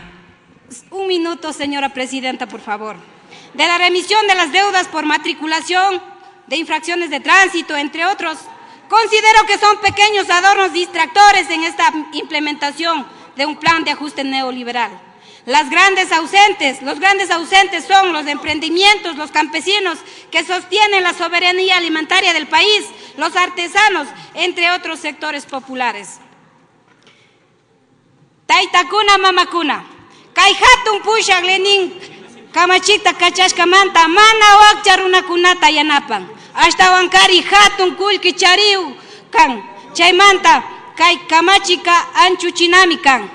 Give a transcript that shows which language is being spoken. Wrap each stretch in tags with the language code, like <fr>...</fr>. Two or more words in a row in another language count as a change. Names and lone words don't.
<es>Un minuto, señora presidenta, por favor. De la remisión de las deudas por matriculación de infracciones de tránsito, entre otros, considero que son pequeños adornos distractores en esta implementación de un plan de ajuste neoliberal. Los grandes ausentes son los emprendimientos, los campesinos que sostienen la soberanía alimentaria del país, los artesanos, entre otros sectores populares.</es> <qu>Taitakuna mamakuna, kay hatun pushak lenin kamachita kachashkamanta mana wakcha runakunata yanapan. Ashtawankari hatun kullki chariu kan, chaymanta kay kamachika anchuchinami kan.</qu>